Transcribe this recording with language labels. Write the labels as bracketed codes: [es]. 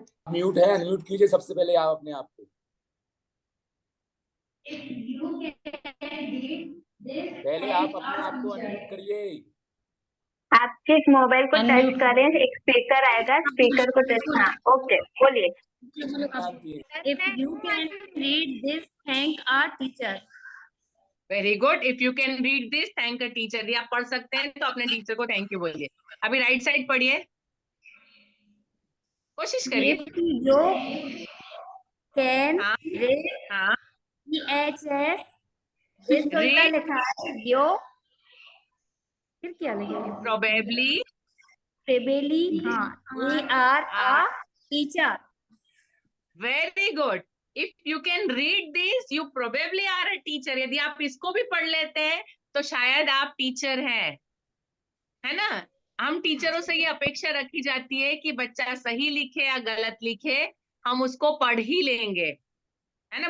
[hi] Mute है, unmute कीजिए सबसे पहले आप अपने आप को। पहले आप अपने आप को अनम्यूट करिए। आप सिर्फ मोबाइल को टच [en] Unmute [hi] करें, एक स्पीकर आएगा, स्पीकर को टच, हाँ ओके बोलिए। [en] If you can read this, thank our teacher. Very good. If you can read this, thank a teacher. [hi] यदि आप पढ़ सकते हैं तो अपने टीचर को थैंक यू बोलिए। अभी राइट साइड पढ़िए, कोशिश करिए। [en] If you can [hi] हाँ [en] read [hi] हाँ। [en] EHS, this [hi] उल्टा [en] read [hi] लिखा है यो, फिर क्या लिखेंगे? [en] probably Probably, [hi] हाँ [en] AR a teacher. Very good. If you can read this, you probably are a teacher. [hi] यदि आप इसको भी पढ़ लेते हैं तो शायद आप टीचर हैं, है ना? हम टीचरों से ये अपेक्षा रखी जाती है कि बच्चा सही लिखे या गलत लिखे, हम उसको पढ़ ही लेंगे, है ना?